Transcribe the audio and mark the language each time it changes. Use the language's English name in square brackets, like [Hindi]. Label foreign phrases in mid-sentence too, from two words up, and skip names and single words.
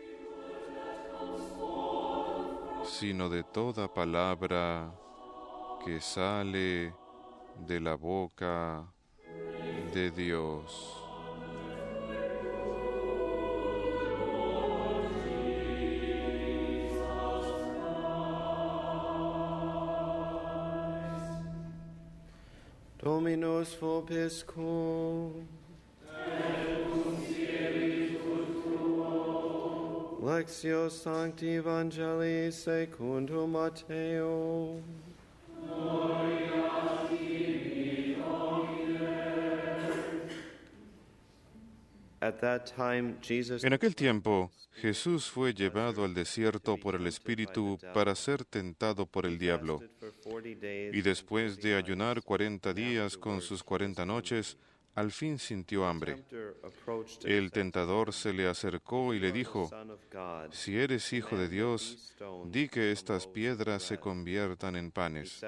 [Spanish] sino de toda palabra que sale de la boca de Dios. [Latin] Dominus vobiscum. Lectio Sancti Evangelii secundum Matteo. [English] At that time, Jesus [Spanish] En aquel tiempo, Jesús fue llevado al desierto por el Espíritu para ser tentado por el diablo. Y después de ayunar 40 días con sus 40 noches, al fin sintió hambre. El tentador se le acercó y le dijo: «Si eres hijo de Dios, di que estas piedras se conviertan en panes».